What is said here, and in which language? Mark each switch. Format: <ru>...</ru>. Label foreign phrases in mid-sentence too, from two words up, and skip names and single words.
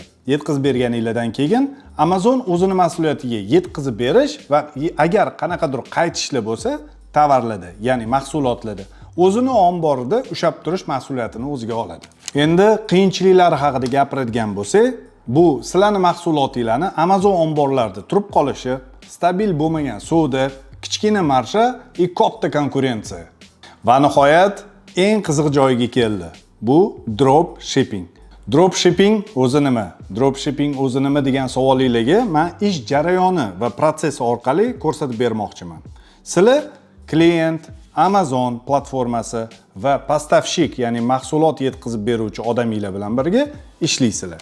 <uz>Yetkazib berganingizdan keyin Amazon o'zini mas'uliyatiga yetkazib berish va agar qanaqadir qaytishlar bo'lsa, tovarlarda, ya'ni mahsulotlarda o'zini omborida ushlab turish mas'uliyatini o'ziga oladi. Endi qiyinchiliklari haqida gapiradigan bo'lsak, bu sizlarning mahsulotinglarni Amazon omborlarida turib qolishi, stabil bo'lmagan savdo, kichkina marja va katta konkurensiya. Va nihoyat eng qiziq joyiga keldi. Bu</uz> <en>drop shipping. Drop shipping</en> <uz>o'zi nima?</uz> <en>Drop shipping</en> <uz>o'zi nima degan savolingizga men ish jarayoni va protsessi orqali ko'rsatib bermoqchiman. Sizlar klient, Amazon platformasi va postavshik, ya'ni mahsulot yetkazib beruvchi odaminglar bilan birga ishlaysizlar.</uz>